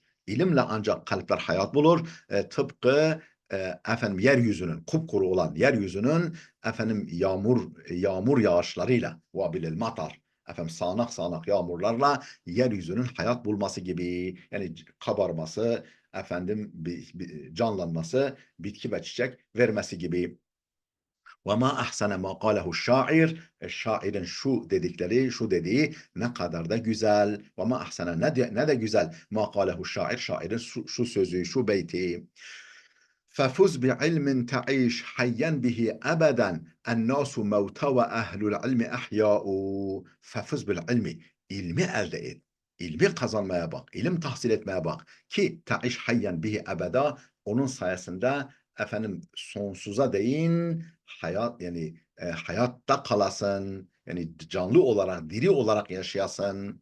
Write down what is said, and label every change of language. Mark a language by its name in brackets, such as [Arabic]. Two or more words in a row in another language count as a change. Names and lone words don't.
[Turkish] İlimle ancak kalpler hayat bulur. Tıpkı efendim yeryüzünün kupkuru olan yeryüzünün efendim yağmur yağışlarıyla [Arabic] بوابل المطر, [Turkish] efendim sağanak sağanak yağmurlarla yeryüzünün hayat bulması gibi, yani kabarması, efendim canlanması, bitki ve çiçek vermesi gibi. [Arabic] وما أحسن ما قاله الشاعر. [Turkish] Şairin şu dedikleri, şu dediği ne kadar da güzel. [Arabic] وما أحسن [Turkish] ne de güzel. [Arabic] ما قاله الشاعر. [Turkish] Şairin şu sözü, şu beyti. [Arabic] ففز بعلم تعيش حيا به أبدا الناس موتى وأهل العلم أحياء. ففز بالعلم. [Turkish] İlmi elde et. İlmi kazanmaya bak. İlim tahsil etmeye bak. [Arabic] كي تعيش حيا به أبدا. [Turkish] Onun sayesinde efendim sonsuza değin hayat, yani hayatta kalasın. Yani canlı olarak, diri olarak yaşayasın.